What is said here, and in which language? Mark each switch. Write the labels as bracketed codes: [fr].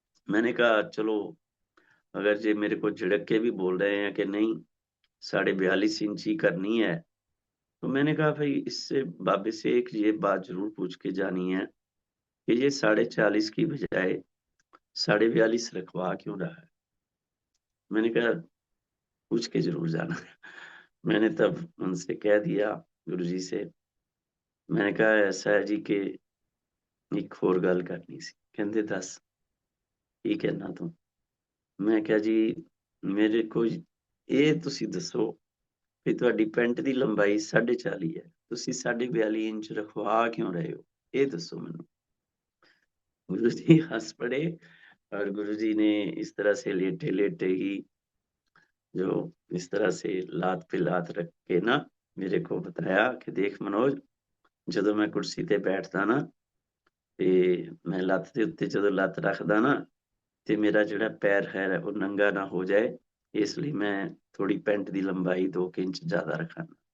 [hi] मैंने कहा चलो अगर ये मेरे को झिड़क के भी बोल रहे हैं कि नहीं 42.5 इंच ही करनी है, तो मैंने कहा भाई इससे बाबे से एक ये बात जरूर पूछ के जानी है कि ये 40.5 की बजाय 42.5 रखवा क्यों रहा है। मैंने कहा पूछ के जरूर जाना है। मैंने तब उनसे कह दिया गुरुजी से, मैंने कहा ऐसा है जी कि [pa] एक होर गल करनी सी। कहंदे दस की कहना तू? [hi] मैं क्या जी मेरे को [pa] ਇਹ ਤੁਸੀਂ ਦੱਸੋ ਵੀ ਤੁਹਾਡੀ ਪੈਂਟ ਦੀ ਲੰਬਾਈ 40.5 ਹੈ, ਤੁਸੀਂ 42.5 ਇੰਚ ਰਖਵਾ ਕਿਉਂ ਰਹੇ ਹੋ, ਇਹ ਦੱਸੋ ਮੈਨੂੰ। [hi] गुरु जी हंस पड़े और गुरु जी ने इस तरह से लेटे लेटे ही जो इस तरह से लात पे लात रख के ना मेरे को बताया कि देख मनोज, [pa] ਜਦੋਂ मैं कुर्सी ते बैठदा ना ते मैं ਲੱਤ ਦੇ ਉੱਤੇ ਜਦੋਂ ਲੱਤ ਰੱਖਦਾ ਨਾ ਤੇ ਮੇਰਾ ਜਿਹੜਾ ਪੈਰ ਹੈ ਉਹ ਨੰਗਾ ਨਾ ਹੋ ਜਾਏ, ਇਸ ਲਈ मैं थोड़ी पैंट ਦੀ लंबाई 2 इंच ज्यादा रखा।